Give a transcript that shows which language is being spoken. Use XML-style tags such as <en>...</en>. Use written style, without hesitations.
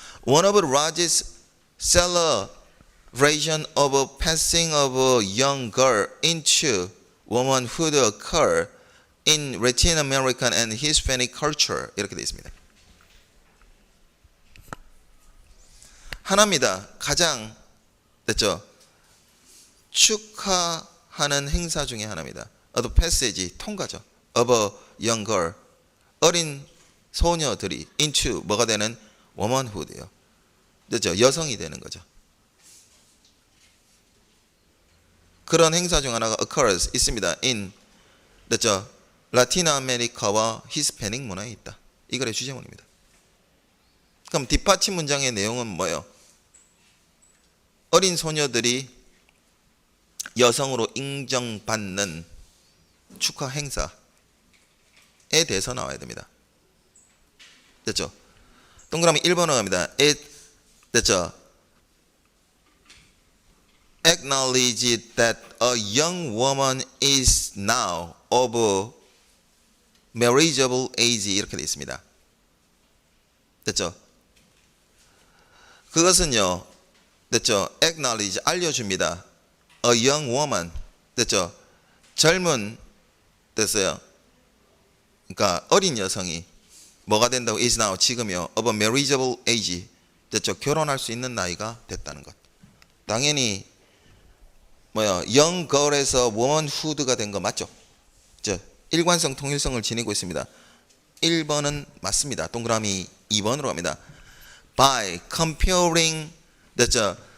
<en>One of the largest celebration of passing of a young girl into womanhood occur in Latin American and Hispanic culture</en> <ko>이렇게 되어 있습니다. 하나입니다. 가장 됐죠? 축하하는 행사 중에 하나입니다.</ko> <en>The passage</en> <ko>통과죠.</ko> <en>Of a young girl</en> <ko>어린 소녀들이</ko> <en>into</en> <ko>뭐가 되는</ko> <en>womanhood예요.</en> <ko>됐죠? 여성이 되는 거죠. 그런 행사 중 하나가 occurs 있습니다. in 됐죠? 라틴 아메리카와 히스패닉 문화에 있다. 이거의 주제문입니다. 그럼 뒷받침 문장의 내용은 뭐예요? 어린 소녀들이 여성으로 인정받는 축하 행사에 대해서 나와야 됩니다. 됐죠? 동그라미 1번으로 갑니다. It 됐죠?</ko> <en>Acknowledge that a young woman is now of marriageable age</en> <ko>이렇게 되어 있습니다. 됐죠? 그것은요. 됐죠? Acknowledge 알려줍니다.</ko> <en>A young woman 됐죠?</en> <ko>젊은 됐어요. 그러니까 어린 여성이 뭐가 된다고</ko> <en>is now</en> <ko>지금요.</ko> <en>of a marriageable age 됐죠?</en> <ko>결혼할 수 있는 나이가 됐다는 것. 당연히 뭐야</ko> <en>young girl</en> <ko>에서 womanhood가 된 거 맞죠? 일관성 통일성을 지니고 있습니다. 1번은 맞습니다. 동그라미 2번으로 갑니다.</ko> <en>By comparing 됐죠?</en>